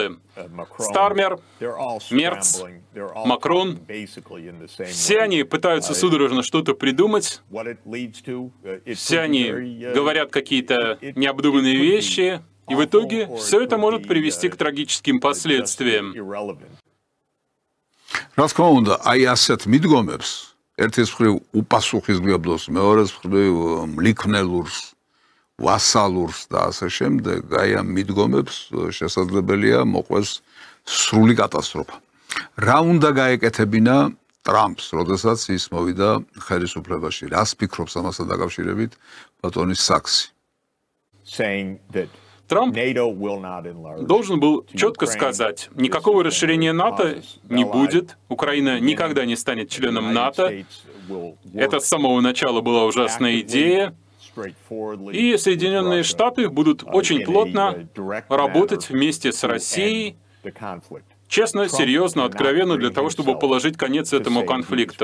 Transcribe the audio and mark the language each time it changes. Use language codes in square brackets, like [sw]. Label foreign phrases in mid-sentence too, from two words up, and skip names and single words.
[ru] Стармер, Мерц, Макрон, все они пытаются судорожно что-то придумать, все они говорят какие-то необдуманные вещи, и в итоге все это может привести к трагическим последствиям. [ka] რა თქმა უნდა, აი ასეთ მიდგომებს, ერთის მხრივ უპასუხისმგებლოს, მეორეს მხრივ მლიქნელურს, ვასალურს და ასე შემდეგ, აი ამ მიდგომებს შესაძლებელია მოყვეს სრული კატასტროფა. რა უნდა გაეკეთებინა ტრამპს, როდესაც ის მოვიდა ხელისუფლებაში? რას фикრობს ამასთან დაკავშირებით ბატონი საქსი? [ru] Трамп должен был четко сказать, никакого расширения НАТО не будет, Украина никогда не станет членом НАТО. Это с самого начала была ужасная идея. И Соединенные Штаты будут очень плотно работать вместе с Россией, честно, серьезно, откровенно, для того, чтобы положить конец этому конфликту.